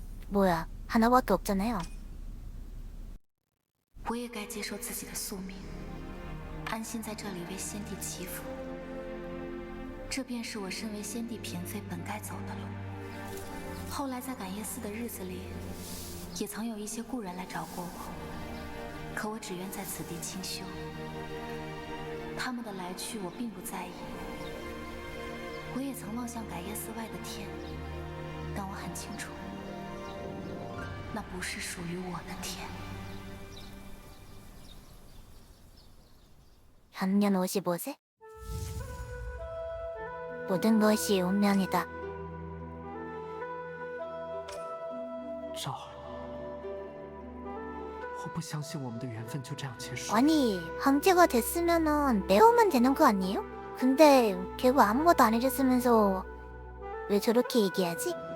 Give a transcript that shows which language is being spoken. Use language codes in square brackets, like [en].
[ko] 뭐야, 하나밖에 없잖아요. [zh] 我也该接受自己的宿命，安心在这里为先帝祈福。这便是我身为先帝嫔妃本该走的路。后来在感业寺的日子里，也曾有一些故人来找过我，可我只愿在此地清修。他们的来去我并不在意。我也曾望向感业寺外的天，但我很清楚，那不是属于我的天。 [ko] 현년 55세? 모든 것이 운명이다. [zh] 赵儿，我不相信我们的缘分就这样结束。 [ko] 아니, 황제가 됐으면은 내오면 되는 거 아니에요? 근데 걔가 아무것도 안 해줬으면서 왜 저렇게 얘기하지?